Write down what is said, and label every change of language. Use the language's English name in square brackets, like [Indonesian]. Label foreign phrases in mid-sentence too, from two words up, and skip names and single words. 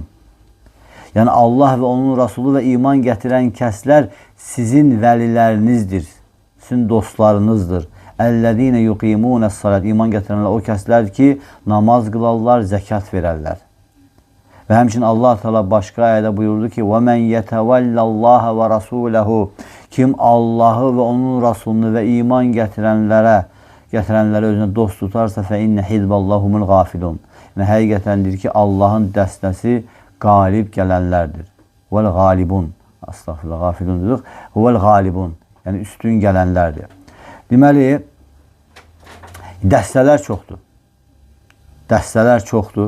[Azerbaijani] Yəni Allah və onun Rasulü və iman gətirən kəslər sizin vəlilərinizdir, sizin dostlarınızdır. [Arabic] الذين يقيمون الصلاة, [Azerbaijani] iman gətirənlər o kəslər ki, namaz qılarlar, zəkat verərlər. Və həmçinin Allah Teala başqa ayədə buyurdu ki, [Arabic] وَمَنْ يَتَوَلَّ اللّٰهَ وَرَسُولَهُ [Azerbaijani] Kim Allahı və onun Rasulunu və iman gətirənlərə özünə dost tutarsa [Arabic] فَاِنَّ حِزْبَ اللّٰهُمُ الْغَافِلُونَ [Azerbaijani] Yəni həqiqətəndir ki, Allahın dəstəsi qalib gələnlərdir. وَالْغَالِبُونَ Astagfirullah, qafilun dedik. وَالْغَالِبُونَ Yəni üstün gələnlərdir. Deməli, dəstələr çoxdur. Dəstələr çoxdur.